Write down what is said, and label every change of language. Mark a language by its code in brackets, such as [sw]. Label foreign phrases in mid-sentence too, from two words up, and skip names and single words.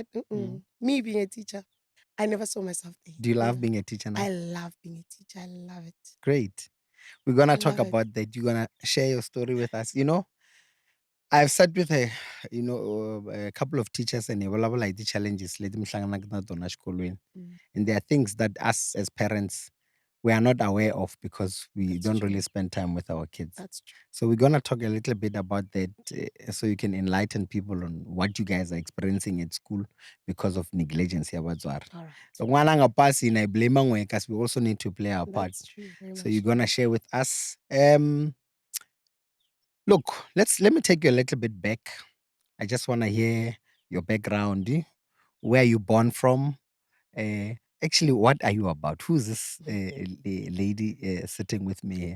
[en] Me being a teacher, I never saw myself there. Do you love No. being a teacher now? I love being a teacher. I love it. Great. We're gonna I talk love it. about that. You're gonna share your story with us. I've sat with a couple of teachers and like the challenges [ts] leti mi hlanganaka na tona xikolweni. Mm, [en] And there are things that us as parents we are not aware of because we That's don't true. really spend time with our kids. That's true. So we're gonna talk a little bit about that, so you can enlighten people on what you guys are experiencing at school because of negligence. All right. Ngwana nga pasi na blame ngwe, 'cause we also need to play our part. That's true. Very So much. you're gonna share with us. Look, let me take you a little bit back. I just wanna hear your background. Where you born from? Actually, what are you about? Who's this lady sitting with me here?